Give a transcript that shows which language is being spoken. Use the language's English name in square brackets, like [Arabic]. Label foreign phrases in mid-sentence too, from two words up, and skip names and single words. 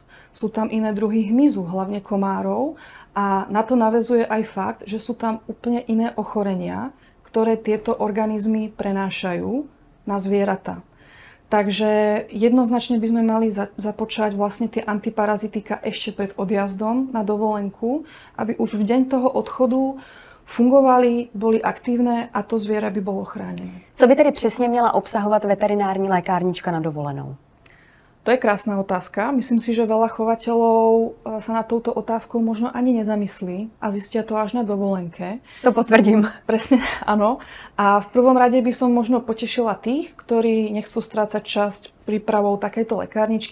[Slovak] Sú tam iné druhy hmyzu, hlavne komárov, a na to naväzuje aj fakt, že sú tam úplne iné ochorenia, ktoré tieto organizmy prenášajú na zvieratá. Takže jednoznačne by sme mali započať vlastne tie antiparazitika ešte pred odjazdom na dovolenku, aby už v deň toho odchodu fungovali, boli aktívne a to zviera by bolo chránené. [Czech] Co by tedy přesně měla obsahovat veterinární lékárnička na dovolenou? [Slovak] To je krásna otázka. Myslím si, že veľa chovateľov sa na touto otázkou možno ani nezamyslí a zistia to až na dovolenke. To potvrdím. Presne, áno. A v prvom rade by som možno potešila tých, ktorí nechcú strácať časť prípravou takejto lekárničky.